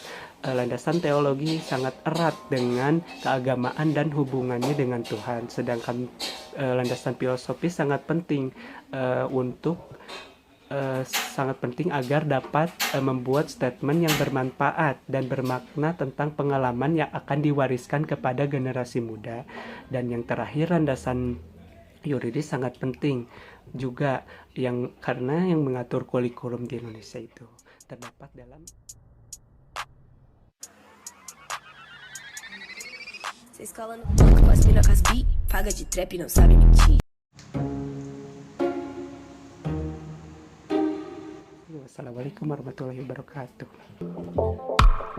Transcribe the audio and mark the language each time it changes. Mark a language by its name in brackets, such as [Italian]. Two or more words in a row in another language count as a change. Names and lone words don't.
[Indonesian] Landasan teologi sangat erat dengan keagamaan dan hubungannya dengan Tuhan, sedangkan landasan filosofis sangat penting sangat penting agar dapat membuat statement yang bermanfaat dan bermakna tentang pengalaman yang akan diwariskan kepada generasi muda. Dan yang terakhir, landasan yuridis sangat penting juga karena yang mengatur kurikulum di Indonesia itu terdapat dalam [Portuguese] Cê escola no banco, mas mina com as beat, paga de trap e não sabe mentir. [Arabic] والسلام عليكم ورحمة الله وبركاته.